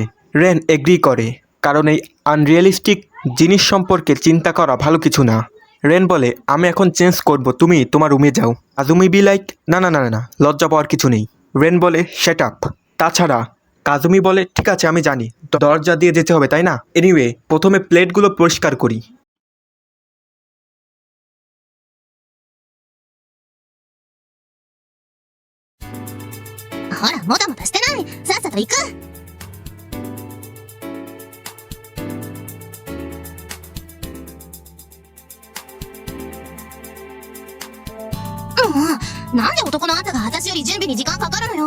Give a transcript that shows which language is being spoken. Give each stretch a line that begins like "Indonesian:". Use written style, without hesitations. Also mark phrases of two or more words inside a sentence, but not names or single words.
Bangla: রেন এগ্রি করে, কারণ এই আনরিয়ালিস্টিক জিনিস সম্পর্কে চিন্তা করা ভালো কিছু না। রেন বলে আমি এখন চেঞ্জ করব, তুমি তোমার রুমে যাও। কাজুমি
English: be like
Bangla: না না না না, লজ্জা পাওয়ার কিছু নেই। রেন বলে
English: set up.
Bangla: তাছাড়া কাজুমি বলে ঠিক আছে আমি জানি দরজা দিয়ে যেতে হবে, তাই না? এনিওয়ে প্রথমে প্লেটগুলো পরিষ্কার করি।
Japanese: ほらもたもたしてない、さっさと行く。なんで男のあんたが私より準備に時間かかるのよ。